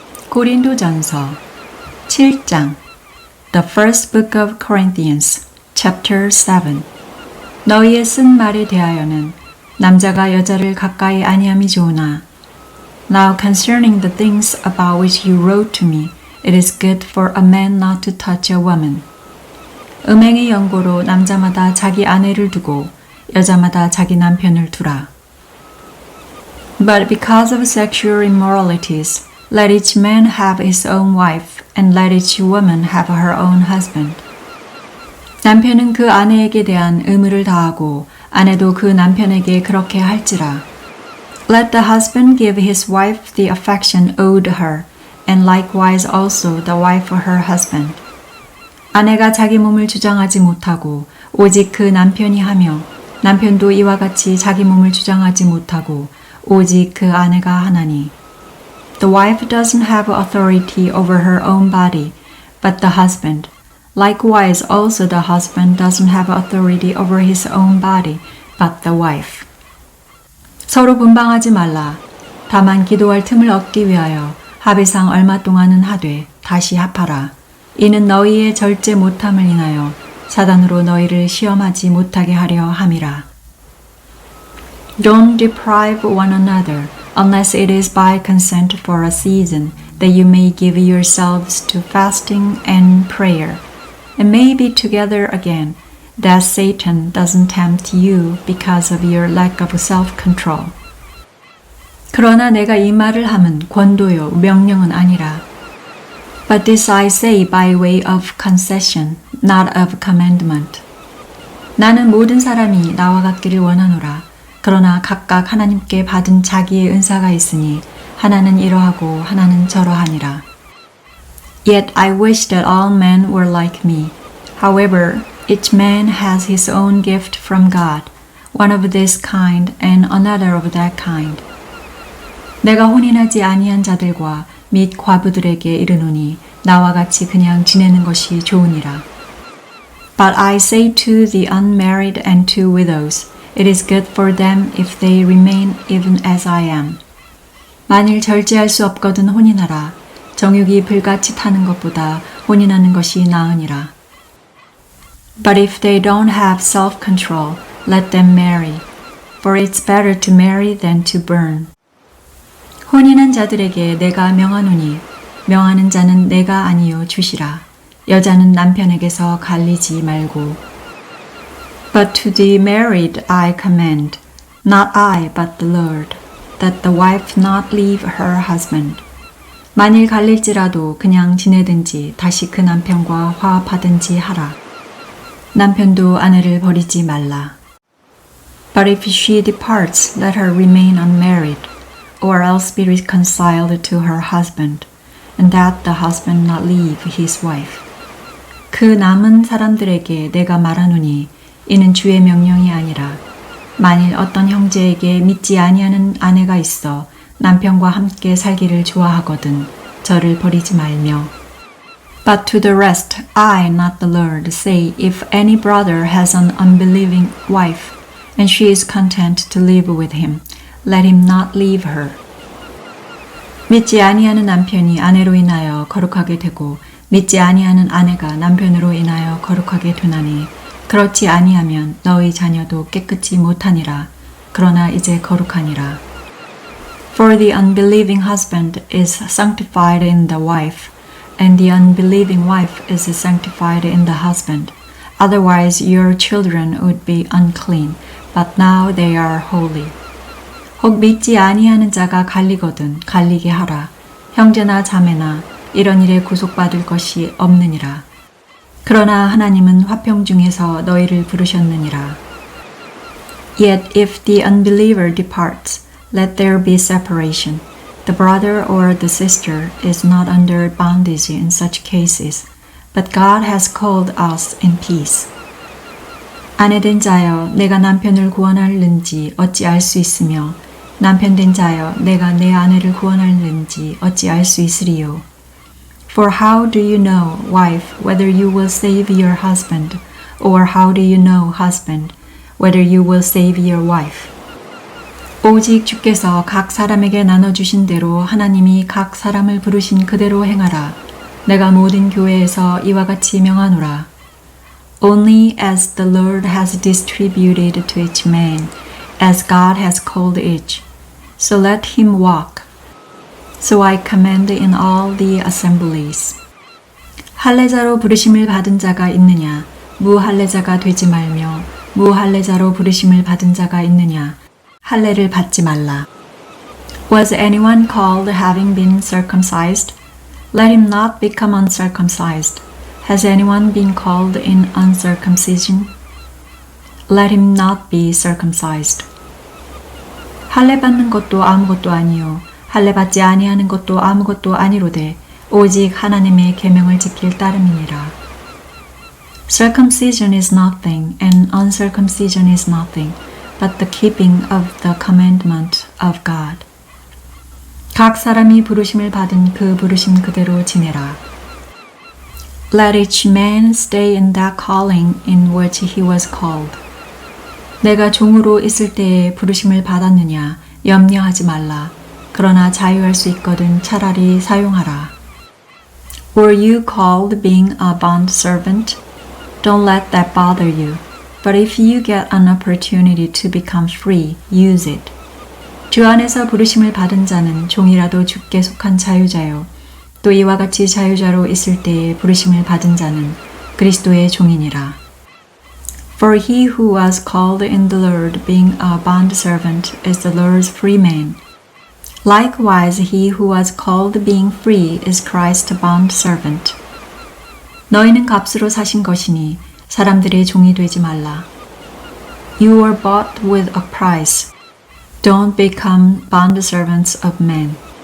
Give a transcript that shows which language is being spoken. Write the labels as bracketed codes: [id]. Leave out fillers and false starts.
[ko] 고린도전서 7장 [en] The first book of Corinthians, chapter 7 [ko] 너희의 쓴 말에 대하여는 남자가 여자를 가까이 아니함이 좋으나 [en] Now concerning the things about which you wrote to me, it is good for a man not to touch a woman. [ko] 음행의 연고로 남자마다 자기 아내를 두고 여자마다 자기 남편을 두라. [en] But because of sexual immoralities, let each man have his own wife, and let each woman have her own husband. [ko] 남편은 그 아내에게 대한 의무를 다하고 아내도 그 남편에게 그렇게 할지라. [en] Let the husband give his wife the affection owed her, and likewise also the wife for her husband. [ko] 아내가 자기 몸을 주장하지 못하고 오직 그 남편이 하며 남편도 이와 같이 자기 몸을 주장하지 못하고 오직 그 아내가 하나니. [en] The wife doesn't have authority over her own body, but the husband. Likewise also the husband doesn't have authority over his own body, but the wife. [ko] 서로 분방하지 말라. 다만 기도할 틈을 얻기 위하여 합의상 얼마 동안은 하되 다시 합하라. 이는 너희의 절제 못함을 인하여 사단으로 너희를 시험하지 못하게 하려 함이라. [en] Don't deprive one another, unless it is by consent for a season, that you may give yourselves to fasting and prayer, and may be together again, that Satan doesn't tempt you because of your lack of self-control. [ko] 그러나 내가 이 말을 함은 권도요 명령은 아니라. [en] But this I say by way of concession, not of commandment. [ko] 나는 모든 사람이 나와 같기를 원하노라. 그러나 각각 하나님께 받은 자기의 은사가 있으니 하나는 이러하고 하나는 저러하니라. [en] Yet I wish that all men were like me. However, each man has his own gift from God, one of this kind and another of that kind. [ko] 내가 혼인하지 아니한 자들과 및 과부들에게 이르노니 나와 같이 그냥 지내는 것이 좋으니라. [en] But I say to the unmarried and to widows, it is good for them if they remain even as I am. [ko] 만일 절제할 수 없거든 혼인하라. 정욕이 불같이 타는 것보다 혼인하는 것이 나으니라. [en] But if they don't have self-control, let them marry, for it's better to marry than to burn. [ko] 혼인한 자들에게 내가 명하노니 명하는 자는 내가 아니요 주시라. 여자는 남편에게서 갈리지 말고. [en] But to the married I command, not I but the Lord, that the wife not leave her husband. [ko] 만일 갈릴지라도 그냥 지내든지 다시 그 남편과 화합하든지 하라. 남편도 아내를 버리지 말라. [en] But if she departs, let her remain unmarried, or else be reconciled to her husband, and that the husband not leave his wife. [ko] 그 남은 사람들에게 내가 말하노니 이는 주의 명령이 아니라 만일 어떤 형제에게 믿지 아니하는 아내가 있어 남편과 함께 살기를 좋아하거든 저를 버리지 말며. [en] But to the rest I, not the Lord, say if any brother has an unbelieving wife and she is content to live with him, let him not leave her. [ko] 믿지 아니하는 남편이 아내로 인하여 거룩하게 되고 믿지 아니하는 아내가 남편으로 인하여 거룩하게 되나니 그렇지 아니하면 너희 자녀도 깨끗이 못하니라. 그러나 이제 거룩하니라. [en] For the unbelieving husband is sanctified in the wife, and the unbelieving wife is sanctified in the husband. Otherwise your children would be unclean, but now they are holy. [ko] 혹 믿지 아니하는 자가 갈리거든 갈리게 하라. 형제나 자매나 이런 일에 구속받을 것이 없느니라. 그러나 하나님은 화평 중에서 너희를 부르셨느니라. [en] Yet if the unbeliever departs, let there be separation. The brother or the sister is not under bondage in such cases, but God has called us in peace. [ko] 아내된 자여, 내가 남편을 구원하는지 어찌 알 수 있으며 남편된 자여, 내가 내 아내를 구원하는지 어찌 알 수 있으리요. [en] For how do you know, wife, whether you will save your husband, or how do you know, husband, whether you will save your wife? [ko] 오직 주께서 각 사람에게 나눠주신 대로 하나님이 각 사람을 부르신 그대로 행하라. 내가 모든 교회에서 이와 같이 명하노라. [en] Only as the Lord has distributed to each man, as God has called each, so let him walk. So I command in all the assemblies. [ko] 할례자로 부르심을 받은 자가 있느냐? 무할례자가 되지 말며 무할례자로 부르심을 받은 자가 있느냐? 할례를 받지 말라. [en] Was anyone called having been circumcised? Let him not become uncircumcised. Has anyone been called in uncircumcision? Let him not be circumcised. [ko] 할례 받는 것도 아무것도 아니요 할례 받지 아니하는 것도 아무것도 아니로되 오직 하나님의 계명을 지킬 따름이니라. [en] Circumcision is nothing and uncircumcision is nothing but the keeping of the commandment of God. [ko] 각 사람이 부르심을 받은 그 부르심 그대로 지내라. [en] Let each man stay in that calling in which he was called. [ko] 내가 종으로 있을 때에 부르심을 받았느냐 염려하지 말라. 그러나 자유할 수 있거든 차라리 사용하라. [en] Were you called being a bond servant? Don't let that bother you. But if you get an opportunity to become free, use it. [ko] 주 안에서 부르심을 받은 자는 종이라도 주께 속한 자유자요. 또 이와 같이 자유자로 있을 때에 부르심을 받은 자는 그리스도의 종이니라. [en] For he who was called in the Lord being a bondservant is the Lord's free man. Likewise he who was called being free is Christ's bondservant. [ko] 너희는 값으로 사신 것이니 사람들의 종이 되지 말라. [en] You were bought with a price. Don't become bondservants of men.